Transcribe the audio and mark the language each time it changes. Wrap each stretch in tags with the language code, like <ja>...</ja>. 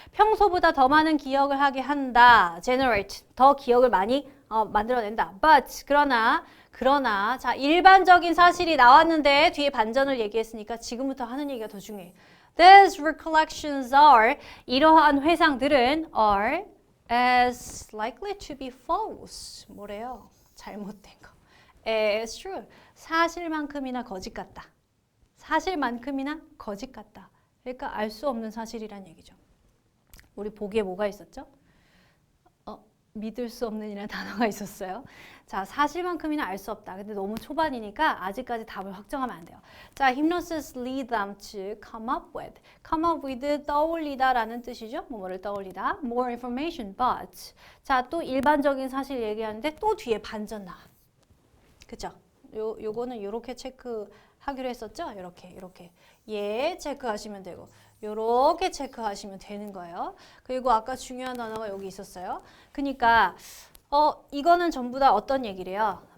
<ko>평소보다 더 많은 기억을 하게 한다.</ko> <en>Generate.</en> <ko>더 기억을 많이 만들어낸다. But 그러나 자 일반적인 사실이 나왔는데 뒤에 반전을 얘기했으니까 지금부터 하는 얘기가 더 중요해.</ko> <en>These recollections are</en> <ko>이러한 회상들은</ko> <en>are as likely to be false.</en> <ko>뭐래요? 잘못된 거.</ko> <en>As true.</en> <ko>사실만큼이나 거짓 같다. 사실만큼이나 거짓 같다. 그러니까 알 수 없는 사실이란 얘기죠. 우리 보기에 뭐가 있었죠? 믿을 수 없는 이라는 단어가 있었어요. 자, 사실만큼이나 알 수 없다. 근데 너무 초반이니까 아직까지 답을 확정하면 안 돼요.</ko> <en>자, hypnosis lead them to come up with. come up with</en> <ko>떠올리다라는 뜻이죠. 뭐를 떠올리다.</ko> <en>more information, but.</en> <ko>자, 또 일반적인 사실 얘기하는데 또 뒤에 반전 나와. 그죠? 요거는 요렇게 체크하기로 했었죠? 요렇게. 예, 체크하시면 되고. 요렇게 체크하시면 되는 거예요. 그리고 아까 중요한 단어가 여기 있었어요. 그러니까 이거는 전부 다 어떤 얘기래요?</ko>